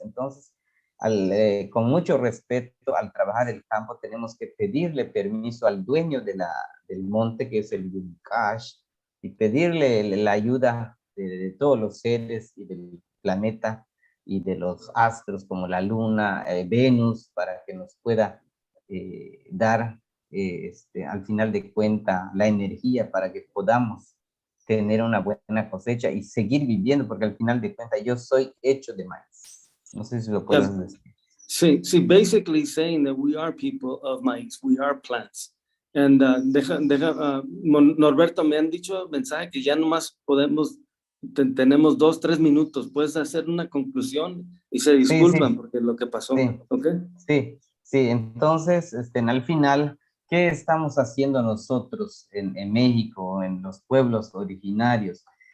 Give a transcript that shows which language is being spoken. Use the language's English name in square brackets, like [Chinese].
[Spanish] Entonces, con mucho respeto al trabajar el campo, tenemos que pedirle permiso al dueño del monte, que es el Lak'ech, y pedirle la ayuda de todos los seres y del planeta y de los astros como la luna, Venus, para que nos pueda dar al final de cuentas la energía para que podamos tener una buena cosecha y seguir viviendo, porque al final de cuentas yo soy hecho de maíz. No sé si lo puedes decir. [English] Sí, basically saying that we are people of maize, we are plants. [Spanish] And Norberto, me han dicho mensaje que ya nomás tenemos 2-3 minutos. Puedes hacer una conclusión y se disculpan porque lo que pasó. Sí. Entonces, al final, ¿qué estamos haciendo nosotros en México, en los pueblos originarios?